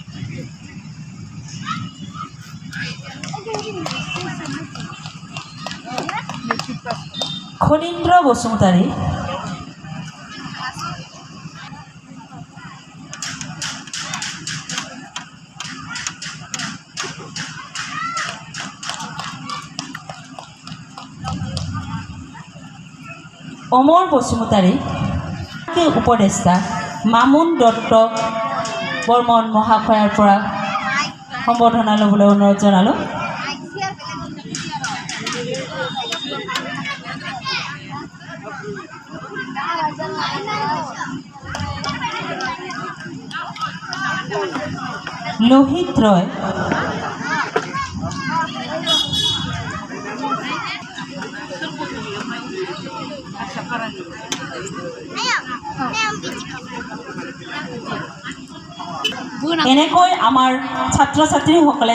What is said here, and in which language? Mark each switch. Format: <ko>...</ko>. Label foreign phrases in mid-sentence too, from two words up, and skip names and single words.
<as>खनीन्द्र बसुमतारी अमर बसुमतारी উপদেষ্টা মামুন দত্ত বৰ্মন মহাশয়ৰ পৰা সম্বৰ্ধনা ল'বলৈ অনুৰোধ জনালোঁ। লোহিত ৰয় এনেকৈ আমাৰ ছাত্ৰ ছাত্ৰীসকলে</as>